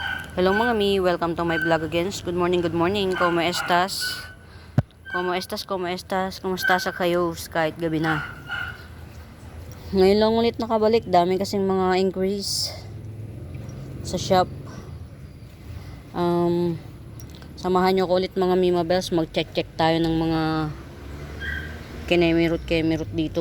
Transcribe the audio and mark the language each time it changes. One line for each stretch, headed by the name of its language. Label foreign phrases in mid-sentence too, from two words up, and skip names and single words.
Filipino: Hello mga mi,
English: welcome to my vlog again. Good morning, good morning.
Spanish: Como estas? Como estas, como estas?
Filipino: Kumusta sa kayo kahit gabi na? Ngayon lang ulit nakabalik. Dami kasing mga increase sa shop. Samahan nyo ko ulit mga Mima Bells. Mag-check tayo ng mga kemerut dito.